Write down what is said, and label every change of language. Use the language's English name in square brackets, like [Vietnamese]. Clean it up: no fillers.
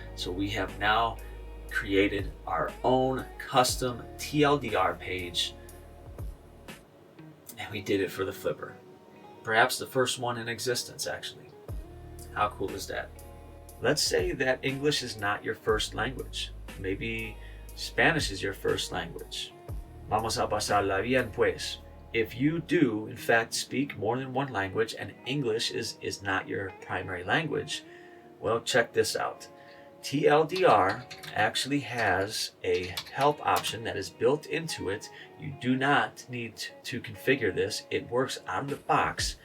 [English] So we have now created our own custom TLDR page, and we did it for the Flipper. Perhaps the first one in existence, actually. How cool is that? Let's say that English is not your first language. Maybe Spanish is your first language. [Spanish] Vamos a pasarla bien, pues. [English] If you do, in fact, speak more than one language and English is not your primary language, well, check this out. TLDR actually has a help option that is built into it. You do not need to configure this. It works out of the box.